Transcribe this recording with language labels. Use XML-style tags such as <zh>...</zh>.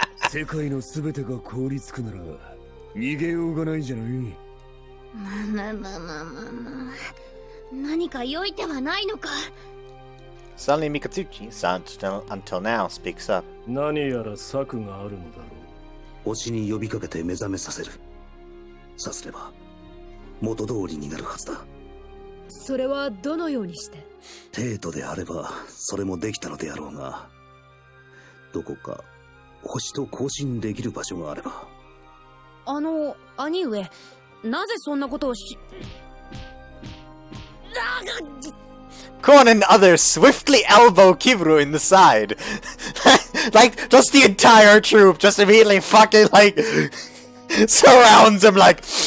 <ja>世界のすべてが凍りつくなら逃げようがないじゃない。何か良い手はないのか。</ja> <en>Suddenly Mikatsuchi-san, until now, speaks up.</en> <ja>何やら策があるのだろう。推しに呼びかけて目覚めさせる。さすれば元通りになるはずだ。それはどのようにして？程度であればそれもできたのであろうが、どこか星と交信できる場所があれば。兄上、なぜそんなことをし</ja> <en>Kuon and others swiftly elbow Kiburu in the side. Like, just the entire troop just immediately fucking, like, surrounds him like...</en>